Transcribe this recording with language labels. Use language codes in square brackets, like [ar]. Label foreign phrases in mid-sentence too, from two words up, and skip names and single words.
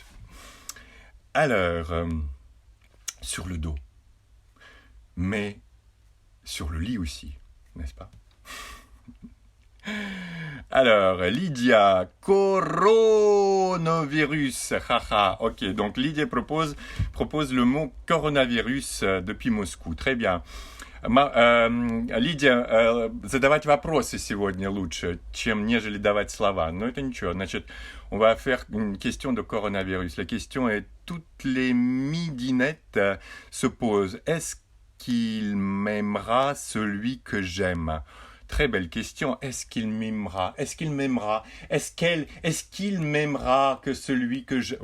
[fr] Alors, sur le dos, mais sur le lit aussi, n'est-ce pas? Alors, Lydia, coronavirus, haha, ok, donc Lydia propose le mot coronavirus depuis Moscou, très bien. [ru] Лидия, задавать вопросы сегодня лучше, нежели давать слова. Но это ничего. Значит, [fr] on va faire une question de coronavirus. La question est, toutes les midinettes se posent. Est-ce qu'il m'aimera celui que j'aime? Très belle question. Est-ce qu'il m'aimera? Est-ce qu'il m'aimera? Est-ce qu'il m'aimera que celui que je...